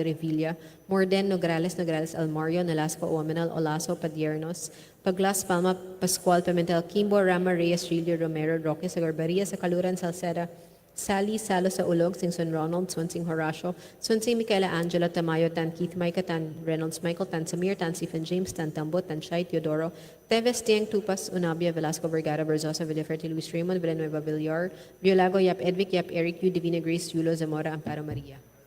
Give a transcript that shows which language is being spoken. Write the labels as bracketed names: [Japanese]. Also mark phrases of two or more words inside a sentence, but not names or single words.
[English] Revilla, Morden, Nograles, Nograles, Almario, Nolasco, Owaminal, Olaso, Padiernos, Paglas, Palma, Pascual, Pimentel, Kimbo, Rama, Reyes, Rilio, Romero, Roque, sa Garbaria, sa Kaluran, Salceda, Sally, Salo sa Ulog, Singson Ronald, Swansing Horacio, Swansing Micaela Angela, Tamayo, Tan Keith, Micah, Tan Reynolds Michael, Tan Samir, Tan Stephen James, Tan Tambo, Tan Chay, Teodoro, Teves, Tieng, Tupas, Unabia, Velasco, Vergara, Verzosa, Villafertil, Luis Raymond, Villanueva, Villar, Violago, Yap Edvic, Yap Eric, U Divina Grace, Yulo, Zamora, Amparo Maria.